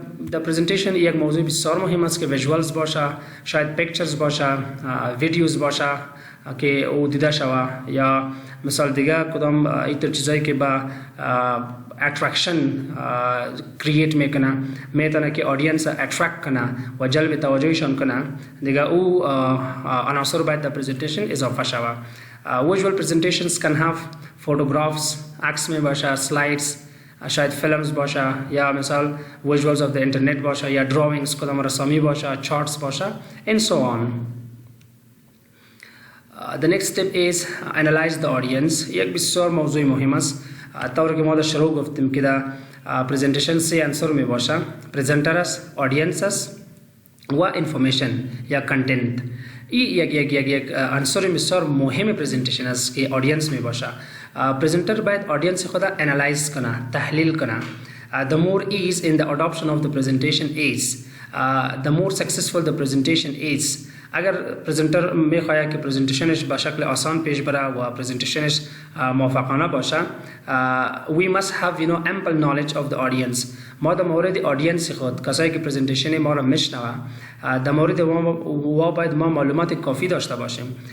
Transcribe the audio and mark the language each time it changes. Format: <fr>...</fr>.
<en>The presentation</en> <fa>یک موضوع بسیار مهم است که visuals باشه، شاید pictures باشه، videos باشه که او دیده شود، یا مثال دیگه کدام ایتر چیزایی که با attraction create میکنه، میتونه که audience attract کنه و جلب توجهشان کنه. دیگه او عناصر باید در presentation اضافه شود.</fa> <en>Visual presentations can have photographs،</en> <fa>عکس می باشه،</fa> <en>slides، شاید فیلمز باشه، یا مثال visuals of the internet باشه، یا drawings</en> <fa>کدام رسامی باشه،</fa> <en>charts باشه and so on. The next step is analyze the audience.</en> <fa>یک بسیار موضوع مهم است. طور که ما در شروع گفتیم که در پرزنتیشن سه عنصر می باشه، پرزنتر است، آدینس است و انفورمیشن یا کنتنت. این یک عنصر بسیار مهم پرزنتیشن است که آدینس می باشه. پرزنتر باید آدینس خود انالایز کنه، تحلیل کنه.</fa> <en>The more ease in the adoption of the presentation is, the more successful the presentation is.</en> <fa>اگر پرزنتر میخواهد که پرزنتیشنش به شکل آسان پیش بره و پرزنتیشنش موفقانه باشه،</fa> <en>we must have ample knowledge of the audience.</en> <fa>ما در مورد آدینس خود، کسایی که پرزنتیشن ما را میشنوه، در مورد و باید ما معلومات کافی داشته باشیم.</fa>